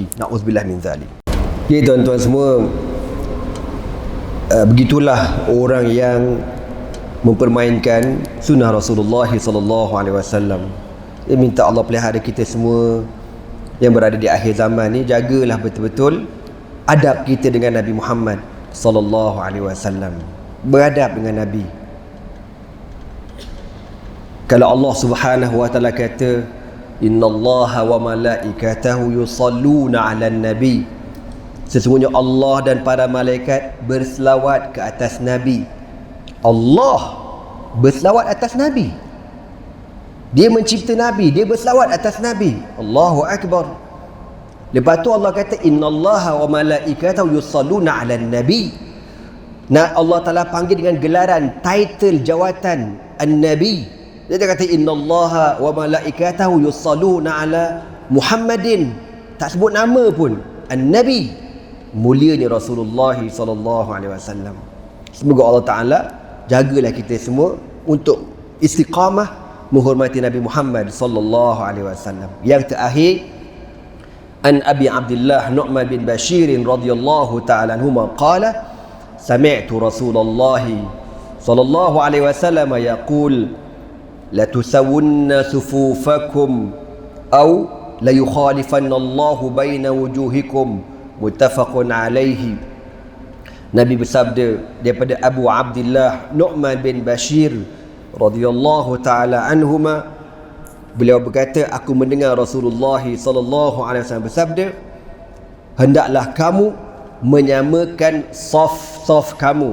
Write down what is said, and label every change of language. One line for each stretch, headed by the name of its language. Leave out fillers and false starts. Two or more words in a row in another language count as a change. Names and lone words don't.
Arabic: نعوذ بالله من ذلك.
Malay: Okay, tuan-tuan semua, begitulah orang yang mempermainkan sunnah Rasulullah
Arabic: صلى الله عليه وسلم.
Malay: Dia minta Allah pelihara kita semua yang berada di akhir zaman ni, jagalah betul-betul adab kita dengan Nabi Muhammad
Arabic: صلى الله عليه وسلم.
Malay: Beradab dengan Nabi. Kalau Allah
Arabic: سبحانه وتعالى
Malay: kata,
Arabic: إن الله وملائكته يصلون على النبي,
Malay: sesungguhnya Allah dan para malaikat berselawat ke atas Nabi. Allah berselawat atas Nabi. Dia mencipta Nabi, dia berselawat atas Nabi.
Arabic: الله أكبر.
Malay: Lepas tu Allah kata,
Arabic: إن الله وملائكته يصلون على النبي.
Malay: Nah,
Arabic: الله تعالى
Malay: panggil dengan gelaran, title, jawatan An-Nabi. Dia kata,
Arabic: إن الله وملائكته يصلون على محمد.
Malay: Tak sebut nama pun. An-Nabi. Mulianya Rasulullah
Arabic: صلى الله عليه وسلم.
Malay: Semoga
Arabic: الله تعالى
Malay: jagalah kita semua untuk istiqamah menghormati Nabi Muhammad
Arabic: صلى الله عليه وسلم.
Malay: Yang terakhir,
Arabic: عن أبي عبد الله نعمان بن بشير رضي الله تعالى عنهما قال سمعت رسول الله صلى الله عليه وسلم يقول لتسون صفوفكم أو ليخالفن الله بين وجوهكم متفق عليه.
Malay: Nabi bersabda daripada Abu Abdullah Nu'man bin Bashir
Arabic: رضي الله تعالى عنهما,
Malay: beliau berkata, aku mendengar Rasulullah
Arabic: صلى الله عليه وسلم
Malay: bersabda, hendaklah kamu menyamakan saf kamu.